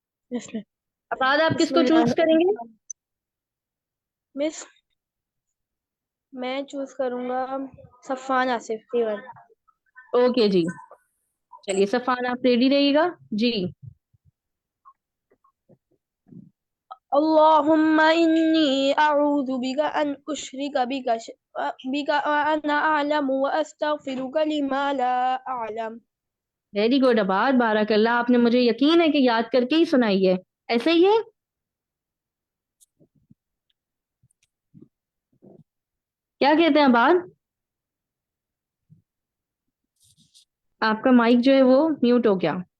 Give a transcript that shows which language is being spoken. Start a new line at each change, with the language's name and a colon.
English: Yes, ma'am.
Hindi: आबाद आप किसको चूज करेंगे? मिस मैं चूज करूंगा सफान आसिफ तिवारी। ओके जी, चलिए सफान आप रेडी रहिएगा जी।
Arabic: اللهم إني أعوذ بك أن أشرك بك وأنا أعلم وأستغفرك لما لا أعلم.
English: Very good आबाद, बारकल्लाह।
Hindi: आपने मुझे यकीन है कि याद करके ही सुनाई है, ऐसे ही है? क्या कहते हैं आबाद? आपका माइक जो है वो म्यूट हो गया।